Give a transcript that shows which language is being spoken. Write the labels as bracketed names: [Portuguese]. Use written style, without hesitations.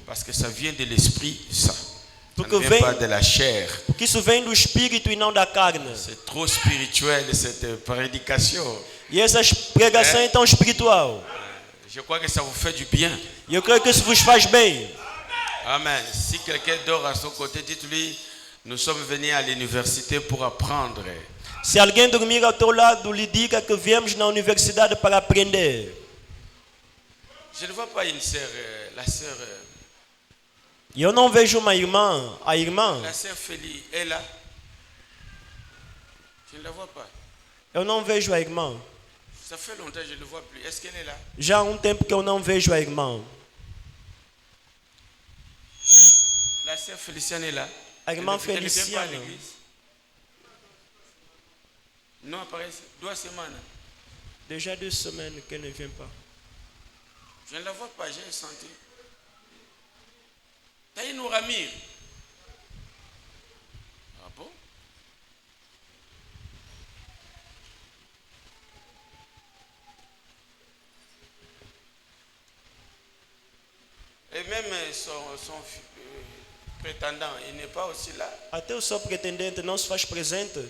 [French] Parce que ça vient de l'esprit, ça. [Portuguese] Porque [French] Ça ne vient pas de la chair. [Portuguese] Porque isso vem do espírito e não da carne. [French] C'est trop spirituel cette prédication. [Portuguese] E essa pregação é tão espiritual. [French] Je crois que ça vous fait du bien. [Portuguese] E eu creio que isso vos faz bem. [French] Amen. Si quelqu'un dort à son côté, dites-lui, nous sommes venus à l'université pour apprendre. [Portuguese] Se alguém dormir ao teu lado, lhe diga que viemos na universidade para aprender. [French] Je ne vois pas une sœur, la sœur. [Portuguese] E eu não vejo uma irmã, a irmã. [French] La sœur Félie est là. Je ne la vois pas. [Portuguese] Eu não vejo a irmã. [French] Ça fait longtemps que je ne le vois plus. Est-ce qu'elle est là? [Portuguese] Já há tempo que eu não vejo a irmã. [French] La sœur Féliciane est là. [Portuguese] A irmã [French] Elle ne vient pas à l'église. Non, apparaît 2 semaines. Déjà 2 semaines qu'elle ne vient pas. Je ne la vois pas, j'ai senti. Taïnou Ramir. Ah bon? Et même son prétendant, il n'est pas aussi là. [Portuguese] Até o seu pretendente não se faz presente.